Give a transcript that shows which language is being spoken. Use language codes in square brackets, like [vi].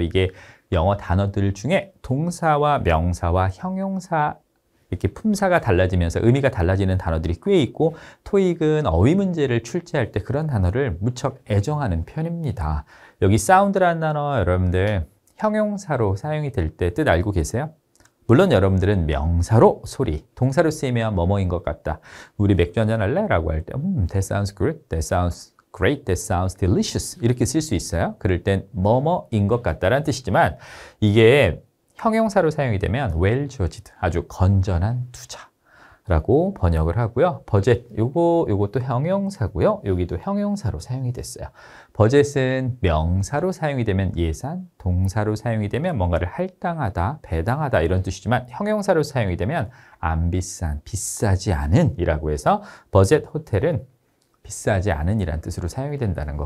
[ko] 이게 영어 단어들 중에 동사와 명사와 형용사 이렇게 품사가 달라지면서 의미가 달라지는 단어들이 꽤 있고 토익은 어휘 문제를 출제할 때 그런 단어를 무척 애정하는 편입니다. 여기 사운드라는 단어 여러분들 형용사로 사용이 될 때 뜻 알고 계세요? 물론 여러분들은 명사로 소리, 동사로 쓰이면 뭐뭐인 것 같다. 우리 맥주 한잔 할래? 라고 할 때 [en] that sounds good, that sounds great, that sounds delicious [ko] 이렇게 쓸 수 있어요. 그럴 땐 뭐뭐인 것 같다라는 뜻이지만 이게 형용사로 사용이 되면 [en] well judged, [ko] 아주 건전한 투자, 라고 번역을 하고요. 버젯, 요것도 형용사고요. 여기도 형용사로 사용이 됐어요. 버젯은 명사로 사용이 되면 예산, 동사로 사용이 되면 뭔가를 할당하다, 배당하다 이런 뜻이지만 형용사로 사용이 되면 안 비싼, 비싸지 않은 이라고 해서 버젯 호텔은 비싸지 않은 이란 뜻으로 사용이 된다는 거.